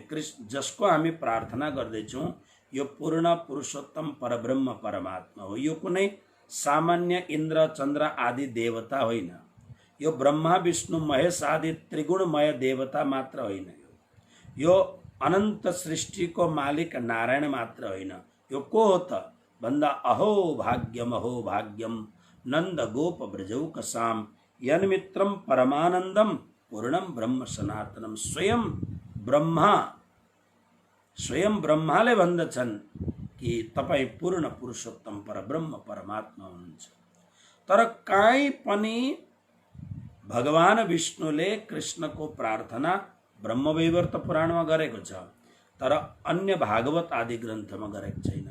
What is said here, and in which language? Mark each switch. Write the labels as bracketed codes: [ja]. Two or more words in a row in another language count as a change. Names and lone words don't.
[ne] कृष्ण जसको हामी प्रार्थना गर्दैछौँ यो पूर्ण पुरुषोत्तम परब्रह्म परमात्मा हो। यो कुनै सामान्य इन्द्र चन्द्र आदि देवता होइन। यो ब्रह्मा विष्णु महेश आदि त्रिगुणमय देवता मात्र होइन। यो अनन्त सृष्टिको मालिक नारायण मात्र होइन। यो को हो त भन्दा [sa] अहो भाग्यम नन्द गोप ब्रजौकसाम यन्मित्रम परमानन्दम पूर्णम ब्रह्म सनातनम। [ne] स्वयं ब्रह्माले भन्दछन् कि तपाईँ पूर्ण पुरुषोत्तम परब्रह्म परमात्मा हुनुहुन्छ। तर काहीँ पनि भगवान विष्णुले कृष्णको प्रार्थना ब्रह्मवैवर्त पुराणमा गरेको छ, तर अन्य भागवत आदि ग्रन्थमा गरेको छैन।